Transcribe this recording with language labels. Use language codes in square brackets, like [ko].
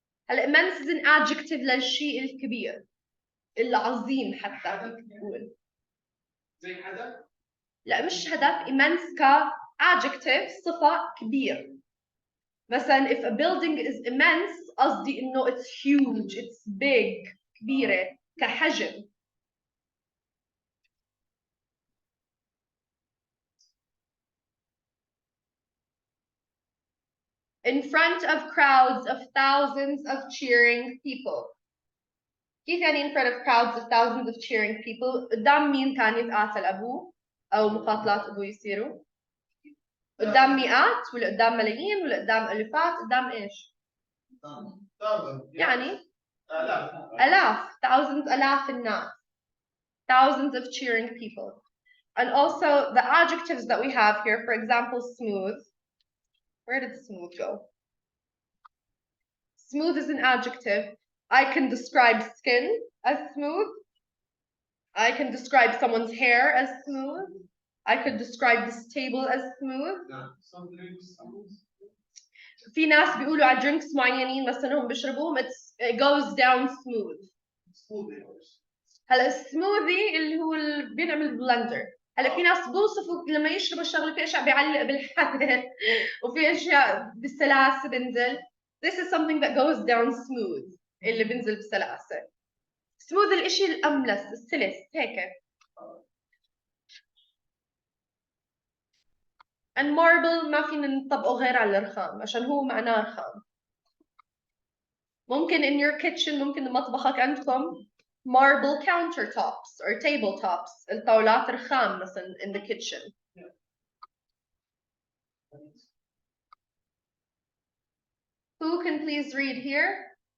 [ar] هلا [en] immense is an adjective [ar] للشيء الكبير العظيم حتى تقول. زي هدف؟ لا مش هدف immense ك adjective صفة كبير. [en] مثلا if a building is immense [ar] قصدي انه [en] it's huge it's big [ar] كبيرة كحجم. [en] In front of crowds of thousands of cheering people. [ar] كيف يعني [en] in front of crowds of thousands of cheering people؟ [ar] قدام مين كان يتقاتل أبوه أو مقاتلات أبوه يصيروا؟ قدام مئات ولا قدام ملايين ولا قدام ألفات؟ قدام إيش؟ يعني آلاف thousands آلاف الناس. [en] Thousands of cheering people. And also the adjectives that we have here, for example, smooth. Where did smooth go? Smooth is an adjective. I can describe skin as smooth. I can describe someone's hair as smooth. I could describe this table as smooth. Some drinks, [ar] في ناس بيقولوا على drinks معينين مثلا هم بيشربوهم [en] it goes down smooth. [ar] هلا السموذي اللي هو اللي بينعمل بلندر. هلا في ناس بوصفوا لما يشربوا الشغله في اشياء بيعلق بالحلق وفي اشياء بالسلاسه بنزل. [en] This is something that goes down smooth [ar] اللي بنزل بالسلاسه. smooth الاشي الاملس السلس هيك. and marble ما فينا نطبقه غير على الرخام عشان هو معناه رخام. [en] ممكن in your kitchen [ar] ممكن مطبخك عندكم [en] marble countertops or tabletops [ar] الطاولات رخام مثلا [en] in the kitchen. Who can please read here?